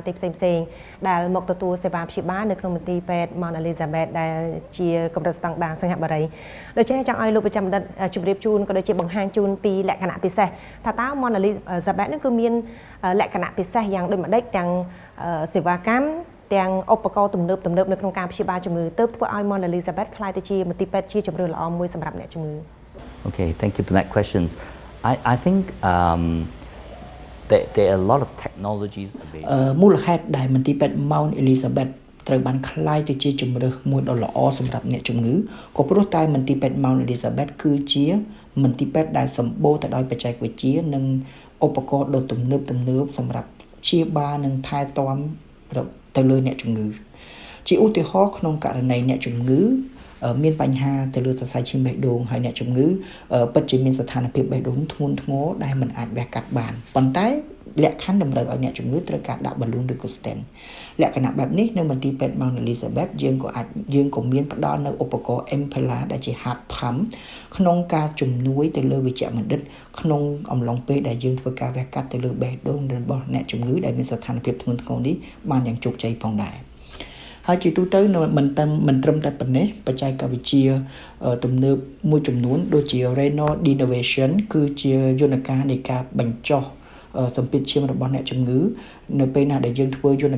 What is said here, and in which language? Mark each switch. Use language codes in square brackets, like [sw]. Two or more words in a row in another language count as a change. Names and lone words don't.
[km] ទេសផ្សេងដែលមកទទួលសេវាព្យាបាលនៅក្នុងមន្ទីរពេទ្យ Mount Elizabeth ដែលជាកម្រិតស្តង់ដារសង្ហបុរីដូច្នេះចង់ឲ្យលោកប្រចាំបណ្ឌិតជម្រាបជូនក៏ដូចជាបង្ហាញជូនពីលក្ខណៈពិសេសថាតើ Mount Elizabeth នេះគឺមានលក្ខណៈពិសេសយ៉ាងដូចម្ដេចទាំងសេវាកម្មទាំងឧបករណ៍ទំនើបនៅក្នុងការព្យាបាលជំងឺទើបធ្វើឲ្យ Mount Elizabeth ក្លាយទៅជាមន្ទីរពេទ្យជាជម្រើសល្អមួយសម្រាប់អ្នកជំងឺ [en] Okay, thank you for that question. I think there are a lot of technologies available. [km] មូលហេតុដែលមន្ទីរពេទ្យ Mount Elizabeth ត្រូវបានក្លាយទៅជាជម្រើសមួយដ៏ល្អសម្រាប់អ្នកជំងឺក៏ព្រោះតែមន្ទីរពេទ្យ Mount Elizabeth គឺជា មន្ទីរពេទ្យដែលសម្បូរទៅដោយបច្ចេកវិទ្យានិងឧបករណ៍ដ៏ទំនើបសម្រាប់ព្យាបាលនិងថែទាំទៅលើអ្នកជំងឺជាឧទាហរណ៍ក្នុងករណីអ្នកជំងឺមានបញ្ហាទៅលើសរសៃឈាមបេះដូងហើយអ្នកជំងឺពិតជាមានស្ថានភាពបេះដូងធ្ងន់ធ្ងរដែលមិនអាចវះកាត់បានប៉ុន្តែលក្ខខណ្ឌតម្រូវឲ្យអ្នកជំងឺត្រូវការដាក់ balloon ឬក៏ stent លក្ខណៈបែបនេះនៅមន្ទីរពេទ្យ Mount Elizabeth យើងក៏មានផ្ដល់នៅឧបករណ៍ Impella ដែលជា [en] heart pump [km] ក្នុងការជំនួយទៅលើវិជ្ជបណ្ឌិតក្នុងអំឡុងពេលដែលយើងធ្វើការវះកាត់ទៅលើបេះដូងរបស់អ្នកជំងឺដែលមានស្ថានភាពធ្ងន់ធ្ងរនេះបានយ៉ាងជោគជ័យផងដែរហើយជាទូទៅមិនត្រឹមតែប៉ុណ្ណេះបច្ចេកវិទ្យាទំនើបមួយចំនួនដូចជា [en] renal denervation [km] គឺជាយន្តការនៃការបញ្ចុះសម្ពាធឈាមរបស់អ្នកជំងឺនៅពេលណាដែលយើងធ្វើយន្ត